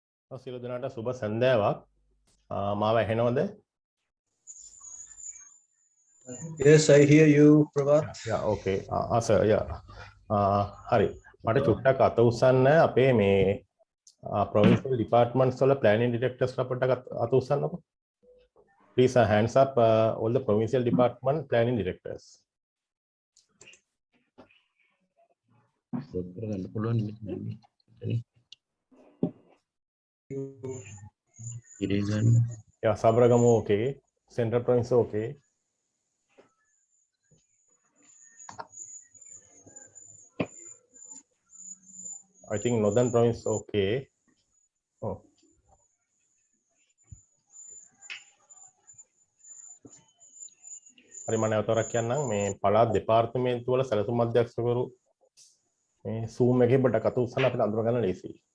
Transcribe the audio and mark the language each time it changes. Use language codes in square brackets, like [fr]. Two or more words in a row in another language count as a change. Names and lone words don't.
[si] සියලු දෙනාට සුබ සන්ධ්‍යාවක්. මාව ඇහෙනවද? [en] Yes, I hear you, Pravat. Yeah, okay. Sir, yeah. [si] හරි. මට චුට්ටක් අත උස්සන්න අපේ මේ [en] provincial departments [si] වල [en] planning directors [si] ලා පොඩ්ඩක් අත උස්සන්නකෝ. [en] Please hands up all the provincial department planning directors. Yeah, Sabragamu okay. Central province okay. I think northern province okay. Oh. [si] හරි මම නැවතවරක් කියන්නම් මේ පළාත් දෙපාර්තමේන්තු වල සැලසුම් අධ්‍යක්ෂකවරු මේ Zoom එකේ පොඩ්ඩක් අත උස්සන්න අපිට අඳුර ගන්න ලේසියි.